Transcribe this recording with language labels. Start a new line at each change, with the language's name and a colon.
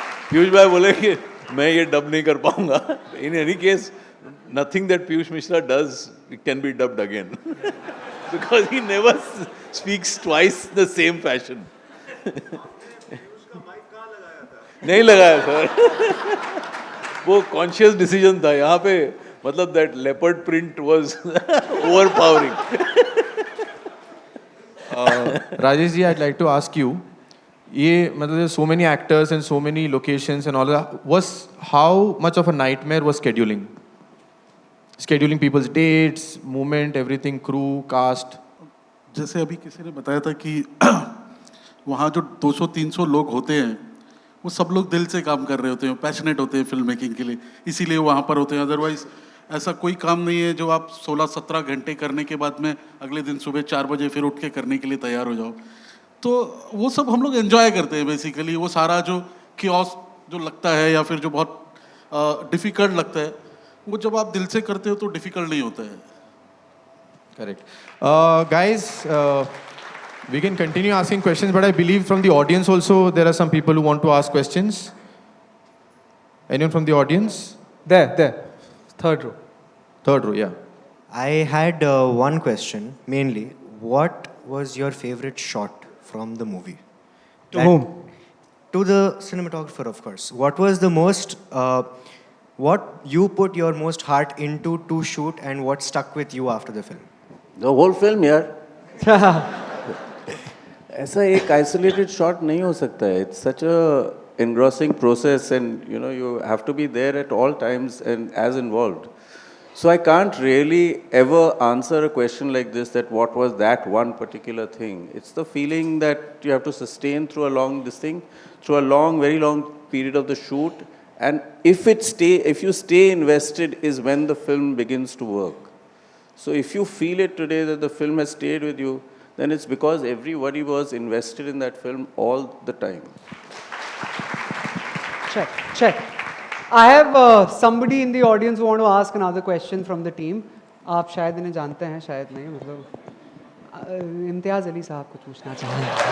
Hindi: पीयूष भाई बोले कि मैं ये डब नहीं कर पाऊंगा.
English: In any case, nothing that Piyush Mishra does can be dubbed again. Because he never speaks twice the same fashion.
Hindi: नहीं लगाया सर. वो
English: conscious decision
Hindi: था. यहाँ पे मतलब
English: that leopard print was overpowering. Rajesh ji, I'd like to ask you,
Hindi: ये मतलब
English: there's so many actors and so many locations and all that. Was how much of a nightmare was scheduling? Scheduling people's dates, movement, everything, crew, cast.
Hindi: जैसे अभी किसी ने बताया था कि वहाँ जो 200-300 लोग होते हैं वो सब लोग दिल से काम कर रहे होते हैं, पैशनेट होते हैं फिल्म मेकिंग के लिए, इसीलिए वहाँ पर होते हैं. अदरवाइज ऐसा कोई काम नहीं है जो आप 16-17 घंटे करने के बाद में अगले दिन सुबह 4 बजे फिर उठ के करने के लिए तैयार हो जाओ. तो वो सब हम लोग एंजॉय करते हैं बेसिकली. वो सारा जो कियोस जो लगता है या फिर जो बहुत डिफ़िकल्ट लगता है, वो जब आप दिल से करते हो तो डिफ़िकल्ट नहीं होता है.
English: Correct. Guys, we can continue asking questions, but I believe from the audience also there are some people who want to ask questions. Anyone from the audience? There. Third row. Third row, yeah. I had one question mainly. What was your favorite shot from the movie? To whom? To the cinematographer, of course. What was the most, what you put your most heart into to shoot and what stuck with you after the film? The whole film, यार.
Hindi: ऐसा एक
English: isolated shot
Hindi: नहीं हो सकता है.
English: It's such a engrossing process, and you know you have to be there at all times and as involved. So I can't really ever answer a question like this, that what was that one particular thing. It's the feeling that you have to sustain through a long, very long period of the shoot. And if you stay invested is when the film begins to work. So if you feel it today that the film has stayed with you, then it's because everybody was invested in that film all the time. Check. I have somebody in the audience who want to ask another question from the team.
Hindi: आप शायद इन्हें जानते हैं, शायद नहीं. मतलब इम्तियाज़ अली साहब कुछ पूछना चाहेंगे.